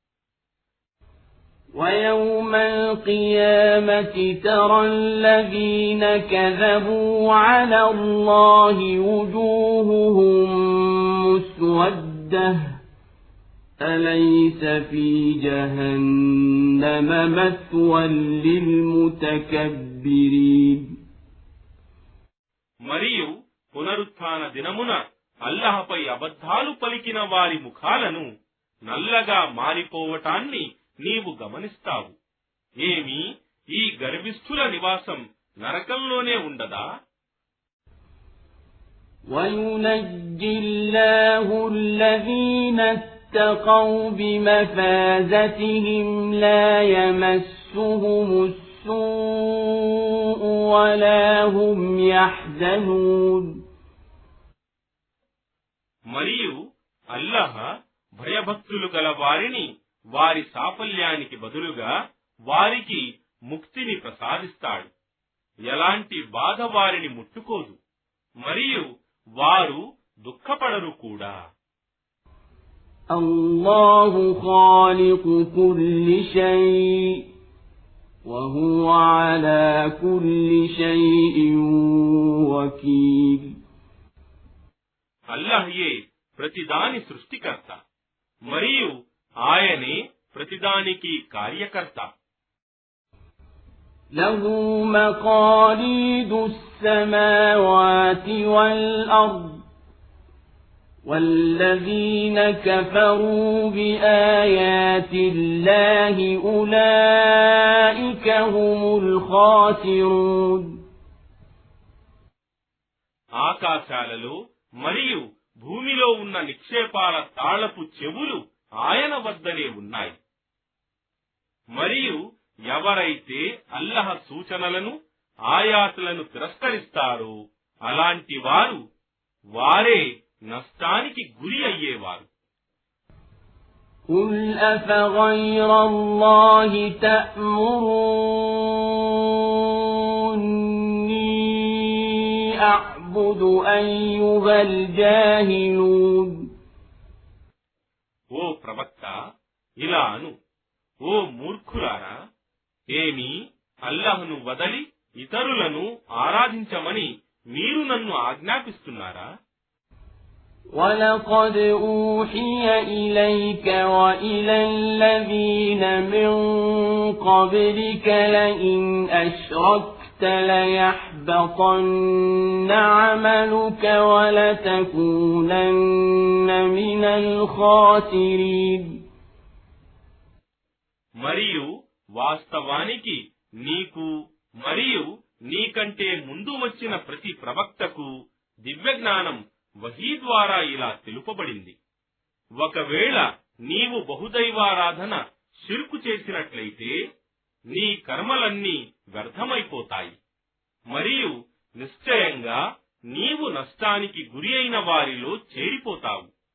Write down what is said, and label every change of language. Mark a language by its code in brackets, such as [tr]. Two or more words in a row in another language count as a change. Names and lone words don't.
[ar] ويوم القيامة ترى الذين كذبوا على الله وجوههم مسودة أليس في جهنم مثوى للمتكبرين. [te] మరియు పునరుత్థాన దినమున అల్లాహపై అబద్ధాలు పలికిన వారి ముఖాలను నల్లగా మారిపోవటాన్ని నీవు గమనిస్తావు. ఏమి ఈ గర్విష్ఠుల నివాసం నరకంలోనే ఉండదా? [ar] وَيُنَجِّي اللَّهُ الَّذِينَ اتَّقَوْا بِمَفَازَتِهِمْ لَا يَمَسُّهُمُ السُّوءُ وَلَا هُمْ يَحْزَنُونَ. [te] మరియు అల్లాహ్ భయభక్తులు గల వారిని వారి సాఫల్యానికి బదులుగా వారికి ముక్తిని ప్రసాదిస్తాడు. ఎలాంటి బాధ వారిని ముట్టుకోదు, మరియు వారు దుఃఖపడరు కూడా. [ar] الله خالق كل شيء وهو على كل شيء وكيل. [te] అల్లాహ్యే ప్రతిదాని సృష్టికర్త, మరియు ఆయనే ప్రతిదానికి కార్యకర్త. [ar] له مقاليد السماوات والأرض والذين كفروا بآيات الله أولئك هم الخاسرون. [te] ఆకాశాలలో మరియు భూమిలో ఉన్న నిక్షేపాల తాళపు చెవులు ఆయన వద్దనే ఉన్నాయి. మరియు ఎవరైతే అల్లాహ్ సూచనలను ఆయాతులను తిరస్కరిస్తారో అలాంటి వారే నష్టానికి గురి అయ్యేవారు. [ar] قل أفغير الله تأمروني أعبد أيها الجاهلون. [te] ఓ ప్రవక్త, ఇలా అను, ఓ మూర్ఖులారా, ఏమి అల్లాహ్ను వదలి ఇతరులను ఆరాధించమని మీరు నన్ను ఆజ్ఞాపిస్తున్నారా? [ar] وَلَقَدْ أُوحِيَ إِلَيْكَ وَإِلَى الَّذِينَ مِنْ قَبْلِكَ لَئِنْ أَشْرَكْتَ لَيَحْبَطَنَّ عَمَلُكَ وَلَتَكُونَنَّ مِنَ الْخَاسِرِينَ. [te] మరియు వాస్తవానికి నీకు మరియు నీకంటే ముందు వచ్చిన ప్రతి ప్రవక్తకు దివ్యజ్ఞానం వహీ ద్వారా ఇలా తెలుపబడింది, ఒకవేళ నీవు బహుదైవారాధన షిర్కు చేసినట్లయితే నీ కర్మలన్నీ వ్యర్థమైపోతాయి, మరియు నిశ్చయంగా నీవు నష్టానికి గురి అయిన వారిలో చేరిపోతావు.